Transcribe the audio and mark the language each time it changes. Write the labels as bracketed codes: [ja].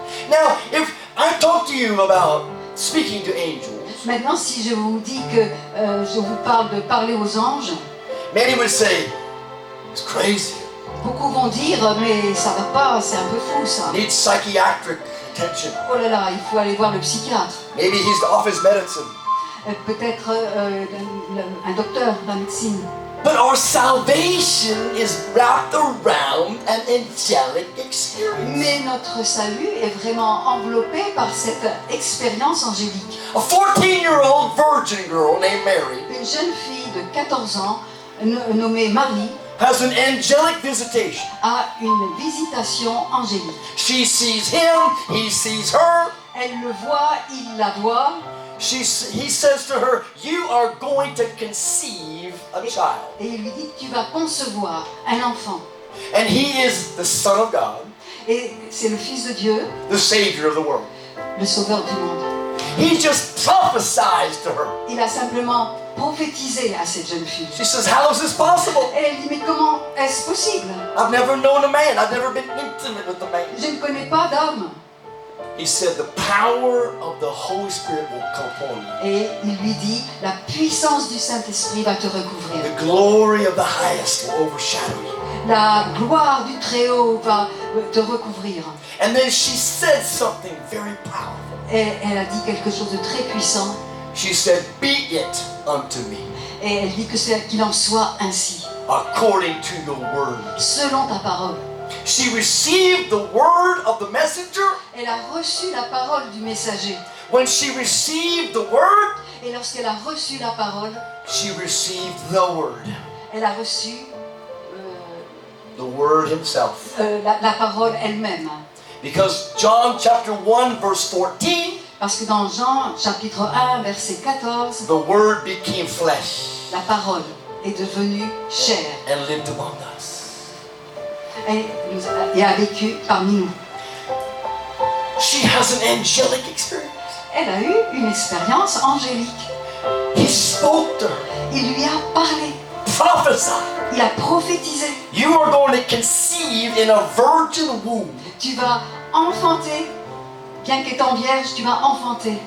[en] Now, if I talk to you about speaking to angels, [fr] Maintenant, si je vous dis que je vous parle de parler aux anges, [en] many would say, it's crazy. [fr] beaucoup vont dire mais ça va pas, c'est un peu fou ça. [en] Needs psychiatric attention. [fr] Oh là là, il faut aller voir le psychiatre. [en] Maybe he's off his medicine. [fr] Peut-être un docteur, la médecine. [en] But our salvation is wrapped around an angelic experience. [fr] Mais notre salut est vraiment enveloppé par cette expérience angélique. [en] A 14-year-old virgin girl named Mary [fr] Une jeune fille de 14 ans, nommée Marie, [en] has an angelic visitation. [fr] a une visitation angélique. [en] She sees him, he sees her. [fr] Elle le voit, il la voit, [en] He says to her, you are going to conceive a child. [fr] et il lui dit que tu vas concevoir un enfant. [en] And he is the Son of God, [fr] Et c'est le Fils de Dieu, [en] the Savior of the world. [fr] le Sauveur du monde. [en] He just prophesies to her. [fr] Il a simplement prophétisé à cette jeune fille. [en] She says, how is this possible? [fr] Et elle dit, mais comment est-ce possible? [en] I've never known a man. I've never been intimate with a man. [fr] Je ne connais pas d'homme. [en] He said, the power of the Holy Spirit will come upon you. [fr] Et il lui dit, la puissance du Saint-Esprit va te recouvrir. [en] The glory of the highest will overshadow you. [fr] La gloire du Très-Haut va te recouvrir. [en] And then she said something very powerful. [fr] Et elle a dit quelque chose de très puissant. [en] She said, be it unto me [fr] Et elle dit que c'est qu'il en soit ainsi, [en] according to your word. [fr] selon ta parole. [en] She received the word of the messenger. [fr] Elle a reçu la parole du messager. [en] When she received the word, [fr] Et lorsqu'elle a reçu la parole, [en] she received the word. [fr] elle a reçu [en] The word himself. [fr] la parole elle-même. [en] Because John chapter 1 verse 14, [fr] Parce que dans Jean chapitre 1, verset 14, [en] the word became flesh [fr] la parole est devenue chair [en] and lived among us. [fr] et a vécu parmi nous. [en] She has an angelic experience. [fr] Elle a eu une expérience angélique. [en] He spoke to her, [fr] Il lui a parlé, [en] prophesied. [fr] il a prophétisé. [en] You are going to conceive in a virgin womb [fr] Tu vas enfanter, bien qu'étant vierge, tu vas enfanter